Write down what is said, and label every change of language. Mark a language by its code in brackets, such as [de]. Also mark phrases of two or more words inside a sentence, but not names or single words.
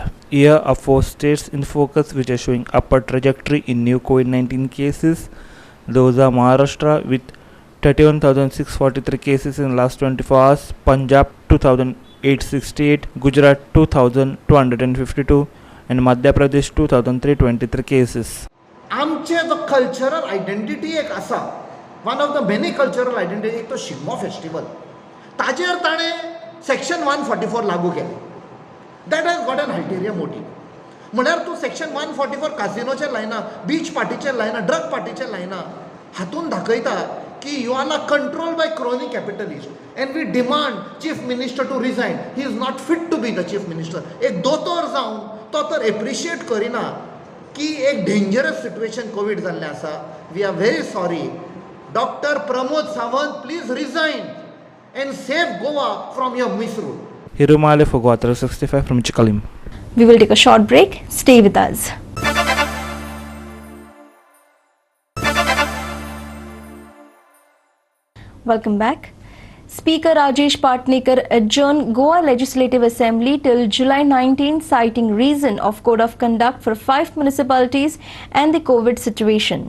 [en] Here are 4 states in focus which are showing upward trajectory in new COVID-19 cases. Those are Maharashtra with 31,643 cases in last 24 hours, Punjab 2,868, Gujarat 2,252 and Madhya Pradesh 2,323 cases. [kok] आमचे जो [en] cultural identity [kok] एक आसा, [en] one of the many cultural identity, [kok] एक तो शिगमो फेस्टिवल, ताजेर ताणें सेक्शन 144 लागू केलें. [en] that has got an ulterior motive. [kok] म्हळ्यार तूं सेक्शन 144 कासिनोचेर लायना, बीच पार्टीचेर लायना, ड्रग पार्टीचेर लायना. हातून दाखयता की [en] you are not controlled by crony capitalist and we demand chief minister to resign. He is not fit to be the chief minister. [kok] एक दोतोर जावन तो तर एप्रिशिएट करिना की एक [en] dangerous situation [kok] कोविड जाल्लें आसा. [en] We are very sorry. Doctor Pramod Sawant, please resign and save Goa from your misrule. Hirumale for Guwahati 65 from Chikalim. We will take a short break. Stay with us. Welcome back. Speaker Rajesh Patnekar adjourned Goa Legislative Assembly till July 19, citing reason of Code of Conduct for 5 municipalities and the COVID situation.